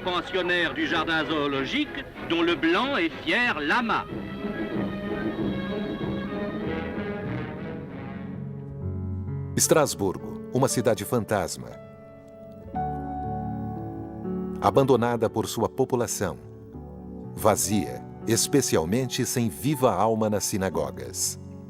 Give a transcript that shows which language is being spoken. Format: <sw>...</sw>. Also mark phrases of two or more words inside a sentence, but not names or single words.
<fr>pensionnaires du jardin zoologique, dont le blanc et fier lama.</fr> <pt>Estrasburgo, uma cidade fantasma. Abandonada por sua população. Vazia, especialmente sem viva alma nas sinagogas.</pt>